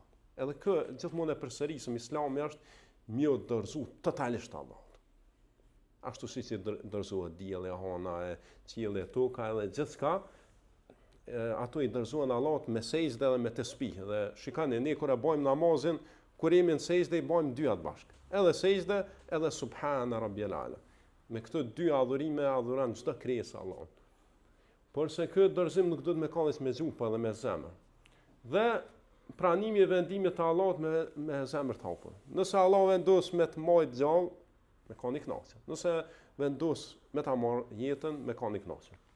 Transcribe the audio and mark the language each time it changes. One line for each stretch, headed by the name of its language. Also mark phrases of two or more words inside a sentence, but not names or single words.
Albanian: Edhe kë gjithmonë e përsërisëm, Islami është më u dorëzu totalisht Allahut. Ashtu siç i dorëzohet dielli, hana, qielli, toka edhe gjithçka, ato i dorëzohen Allahut me sejdë dhe me tesbih. Dhe shikoni, ne kur e bëjmë namazin, kur jemi në sejdë i bëjmë dy atë bashkë. Edhe sejdë, edhe
Arabic: سبحان ربي الأعلى.
Albanian: Me këto dy adhurime adhuron çdo krijesë Allahun. Por se ky dorëzim nuk do të më kallis me gjuhë, po edhe me zemër. Dhe pranimi i vendimit të Allahut me zemër të hapur. Nëse Allah vendos me të majt gjallë, me kanë i kënaqur. Nëse vendos me ta marr jetën, me kanë i kënaqur.